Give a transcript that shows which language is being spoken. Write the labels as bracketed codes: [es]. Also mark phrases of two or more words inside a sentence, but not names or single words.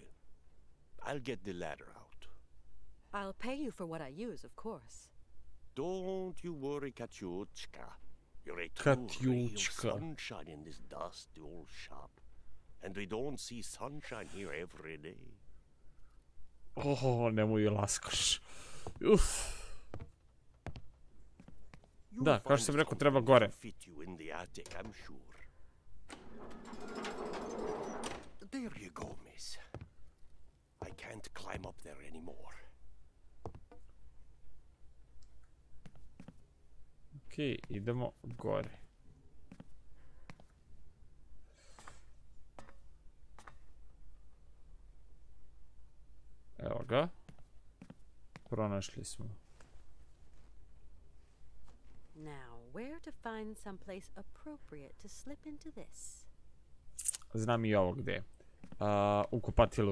[en] I'll get the ladder out. I'll pay you for what I use, of course. Don't you worry, Katyushka. You're a true ray of Katyushka. sunshine in this dusty old shop. And we don't see sunshine here every day. [sr] Oh, nemoj laskaš. Uf. Da, kao što sam rekao, treba gore. [en] Fit you in the attic, I'm sure. There you go, miss. I can't climb up there anymore. [sr] Okej, idemo gore. Evo ga. Pronašli smo. [en] Now, where to find someplace appropriate to slip into this? [sr] Znam i ovo gde. U kupatilu.